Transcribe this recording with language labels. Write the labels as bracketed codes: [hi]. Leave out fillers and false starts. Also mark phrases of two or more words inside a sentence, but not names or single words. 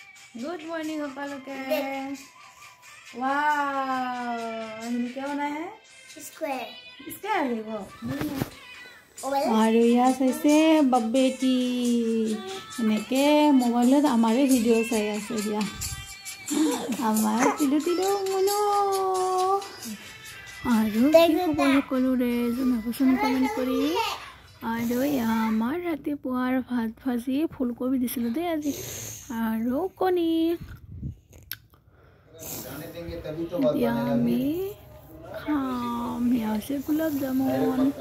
[en] Good morning [hi] সকলকে वाओ हम क्या बनाए हैं स्क्वायर स्क्वायर है वो और यहाँ से बब्बेटी [as] এনেকে মোবাইলত আমাৰে ভিডিঅ' চাই আছে দিয়া আমাৰ তিলু তিলু মনো আৰু সকলোৰে জনাবচোন কমেণ্ট কৰি আৰু আমাৰ ৰাতিপুৱাৰ ভাত ভাজি ফুলকবি দিছিলোঁ দেই আজি আৰু কণী এতিয়া আমি খাম এয়া হৈছে গোলাপ জামুন